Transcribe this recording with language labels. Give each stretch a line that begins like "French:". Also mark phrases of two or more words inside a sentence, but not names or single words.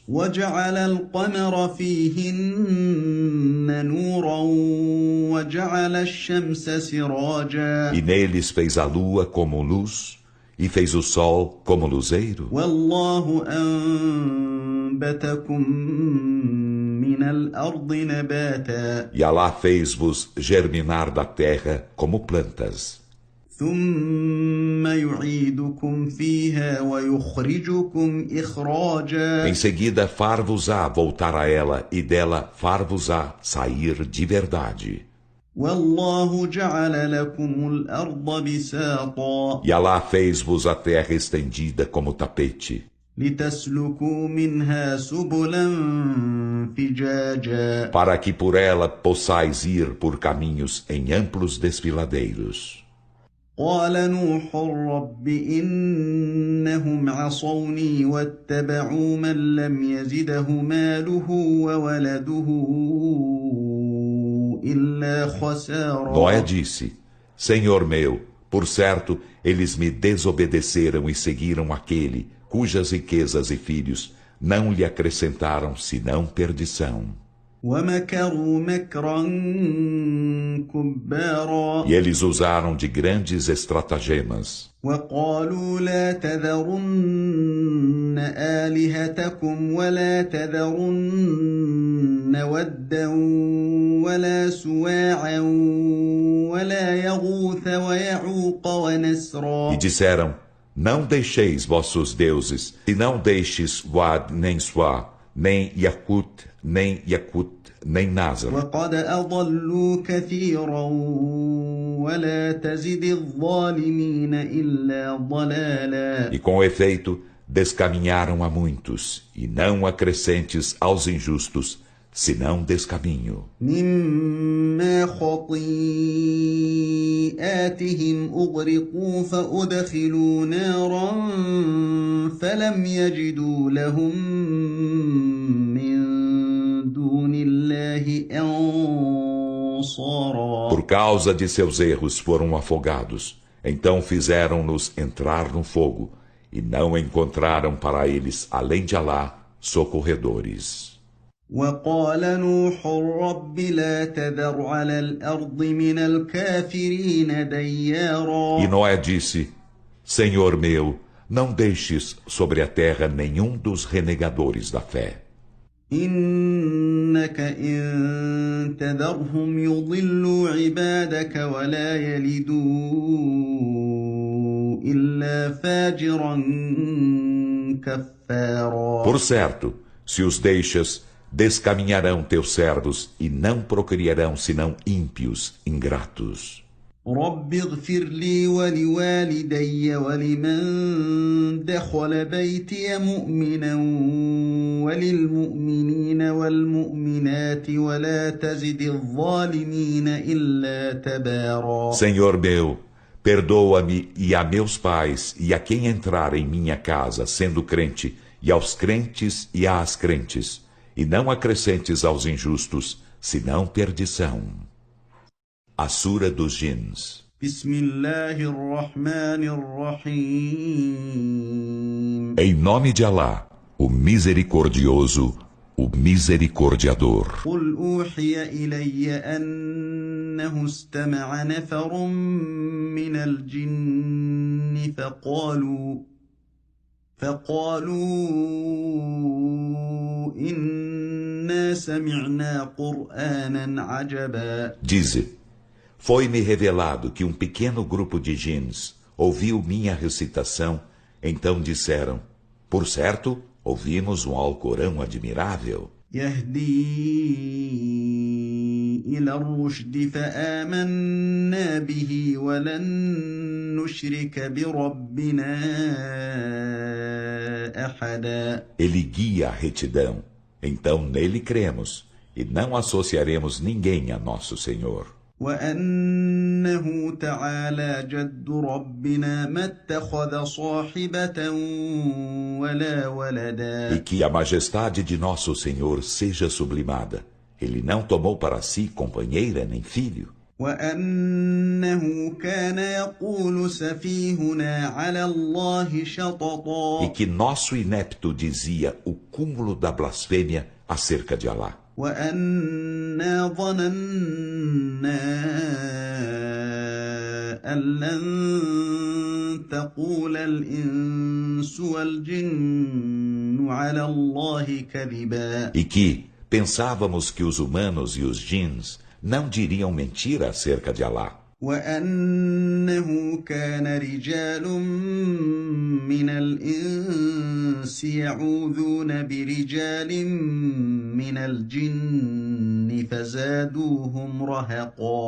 Arabic: وجعل القمر فيهن نورا وجعل الشمس سراجا.
Portuguese: E neles fez a lua como luz, e fez o sol como luzeiro.
Arabic: والله أنبتكم من الأرض نباتا.
Portuguese: E Alá fez-vos germinar da terra como plantas.
Arabic: ثم يعيدكم فيها ويخرجكم إخراجا.
Portuguese: Em seguida far-vos-á voltar a ela, e dela far-vos-á sair de verdade.
Arabic: والله جعل لكم الأرض بساطا.
Portuguese: E Alá fez-vos a terra estendida como tapete,
Arabic: لتسلكوا منها سبلا فجاجا.
Portuguese: para que por ela possais ir por caminhos em amplos desfiladeiros.
Arabic: قال نوح رب إنهم عصوني واتبعوا من لم يزده ماله وولده إلا خسارا.
Portuguese: Noé disse, Senhor meu, por certo, eles me desobedeceram e seguiram aquele cujas riquezas e filhos não lhe acrescentaram senão perdição.
Arabic: ومكروا مكرا كبارا.
Portuguese: E eles usaram de grandes estratagemas.
Arabic: وقالوا لا تذرن آلهتكم ولا تذرن ودا ولا سواعا ولا يغوث ويعوق ونسرا.
Portuguese: E disseram, não deixeis vossos deuses, e não deixes Wad nem Suá, nem Yakut, nem Nazar.
Arabic: وقد أضلوا كثيرا ولا تزد الظالمين إلا ضلالا.
Portuguese: E com efeito, descaminharam a muitos, e não acrescentes aos injustos, senão descaminho.
Arabic: مما خطيئاتهم أغرقوا فأدخلوا نارا فلم يجدوا لهم من دون الله أنصارا.
Portuguese: Por causa de seus erros foram afogados. Então fizeram-nos entrar no fogo e não encontraram para eles, além de Alá, socorredores.
Arabic: وقال نوح رب لا تذر على الأرض من الكافرين ديارا.
Portuguese: E Noé disse: Senhor meu, não deixes sobre a terra nenhum dos renegadores da fé.
Arabic: إنك إن تذرهم يضلوا عبادك ولا يلدوا إلا فاجرا كفارا.
Portuguese: Por certo, se os deixas, descaminharão teus servos e não procriarão senão ímpios, ingratos.
Arabic: رب اغفر لي ولوالدي ولمن دخل بيتي مؤمنا وللمؤمنين والمؤمنات ولا تزد الظالمين إلا تبارا.
Portuguese: Senhor meu, perdoa-me e a meus pais e a quem entrar em minha casa sendo crente, e aos crentes e às crentes, e não acrescentes aos injustos, senão perdição. A Sura dos Jins.
Arabic: بسم الله الرحمن الرحيم.
Portuguese: Em nome de Alá, o Misericordioso, o Misericordiador.
Arabic: قل أوحي إلي أنه استمع نفر من الجن فقالوا إنا سمعنا قرآنا عجبا.
Portuguese: Dize, foi-me revelado que um pequeno grupo de jins ouviu minha recitação, então disseram, por certo, ouvimos um Alcorão admirável.
Arabic: يهدي إلى الرشد فآمنا به ولن نشرك بربنا أحدا.
Portuguese: Ele guia a retidão, então nele cremos, e não associaremos ninguém a nosso Senhor.
Arabic: وأنه تعالى جد ربنا ما اتخذ صاحبة ولا ولدا.
Portuguese: E que a majestade de nosso Senhor seja sublimada. Ele não tomou para si companheira nem filho.
Arabic: وأنه كان يقول سفيهنا على الله شططا.
Portuguese: E que nosso inepto dizia o cúmulo da blasfêmia acerca de Alá.
Arabic: وأنا ظننا أن لن تقول الإنس والجن على الله كذبا.
Portuguese: E que pensávamos que os humanos e os jins não diriam mentira acerca de Alá.
Arabic: وأنه كان رجال من الإنس يعوذون برجال من الجن فزادوهم رهقا.